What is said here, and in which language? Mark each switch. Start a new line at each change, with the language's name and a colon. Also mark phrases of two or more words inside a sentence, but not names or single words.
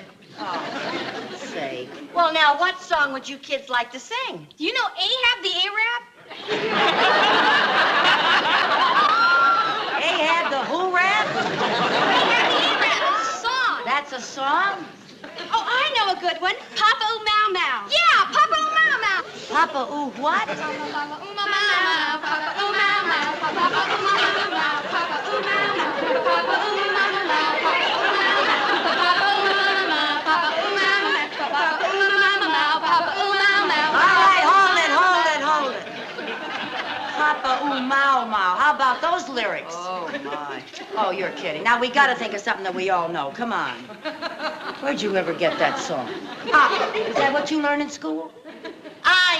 English: Oh, say. Well, now, what song would you kids like to sing? Do you know Ahab the Arab? Ahab the who rap? Ahab the Arab. It's a song. That's a song? Oh, I know a good one. Papa Ooh Mau Mau. Yeah, Papa Ooh Mau Mau. Papa Ooh what? Papa Ooh Mau Mau. Papa Ooh Mau Mau. Papa Ooh Mau Mau. Papa Ooh Mau Mau. Papa Ooh Mau Mau. Papa Ooh Mau Mau. Papa Ooh Mau Mau. Papa Ooh Mau Mau. Papa Ooh Mau Mau. All right, hold it. Papa Ooh Mau Mau. How about those lyrics? Oh, my. Oh, you're kidding. Now, we gotta think of something that we all know. Come on. Where'd you ever get that song? Ah, is that what you learn in school?